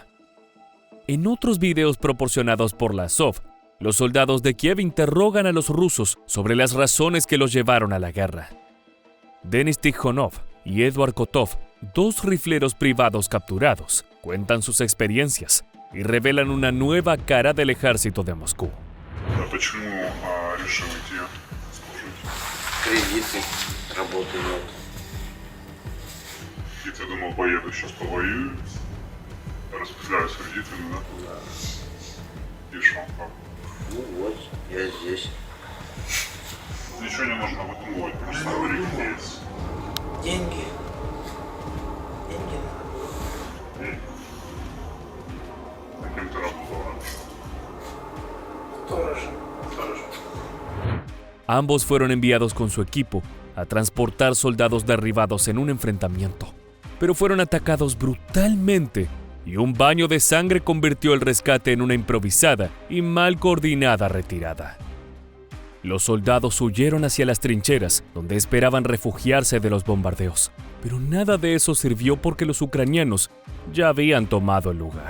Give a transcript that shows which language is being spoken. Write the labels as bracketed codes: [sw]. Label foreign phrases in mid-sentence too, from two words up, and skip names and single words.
[es] En otros videos proporcionados por la Azov, los soldados de Kiev interrogan a los rusos sobre las razones que los llevaron a la guerra. Denis Tikhonov y Eduard Kotov, dos rifleros privados capturados, cuentan sus experiencias y revelan una nueva cara del ejército de Moscú. [ru] Почему решил идти служить? Кредиты, работы нет. И ты думал, поеду сейчас повоюю, распределяюсь кредитами, да? И шо, как? Ну вот, я здесь. Ничего не нужно выдумывать, просто говори, где есть. Деньги. Деньги. Деньги. А кем ты работал раньше? Сторожем. Сторожем. [es] Ambos fueron enviados con su equipo a transportar soldados derribados en un enfrentamiento, pero fueron atacados brutalmente y un baño de sangre convirtió el rescate en una improvisada y mal coordinada retirada. Los soldados huyeron hacia las trincheras, donde esperaban refugiarse de los bombardeos, pero nada de eso sirvió porque los ucranianos ya habían tomado el lugar.